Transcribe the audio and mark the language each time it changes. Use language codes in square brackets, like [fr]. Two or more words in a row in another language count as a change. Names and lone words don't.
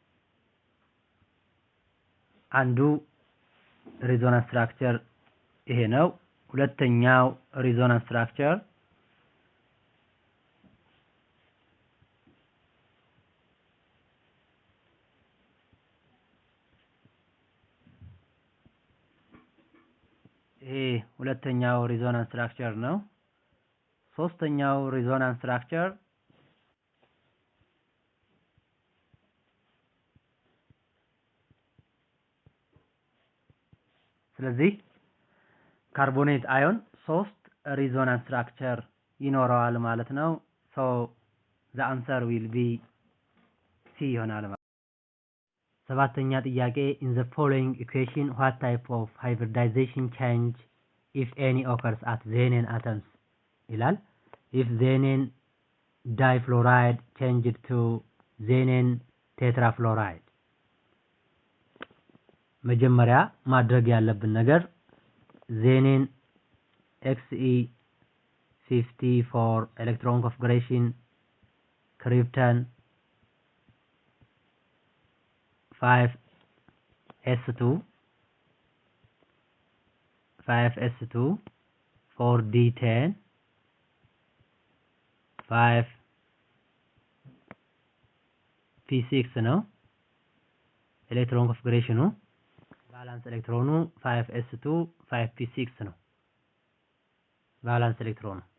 [am] አንዱ [en] resonance structure [am] ይሄ ነው። ሁለተኛው [en] resonance structure [am] ይሄ ሁለተኛው [en] resonance structure [am] ነው። ሶስተኛው [en] resonance structure [am] ስለዚህ [en] carbonate ion [am] 3 [en] resonance structure [am] ይኖረዋል ማለት ነው። [en] so the answer will be C [am] ይሆናል ማለት ነው። ሰባተኛ ጥያቄ [en] in the following equation what type of hybridization change if any occurs at xenon atoms ይላል። if xenon difluoride changed to xenon tetrafluoride [am] መጀመሪያ ማድረግ ያለብን ነገር [en] xenon Xe54 electron configuration krypton [am] 5s2 4d10 5p6 ነው [en] electron configuration። valence electron [am] 5s2 5p6 ነው። [en] valence electron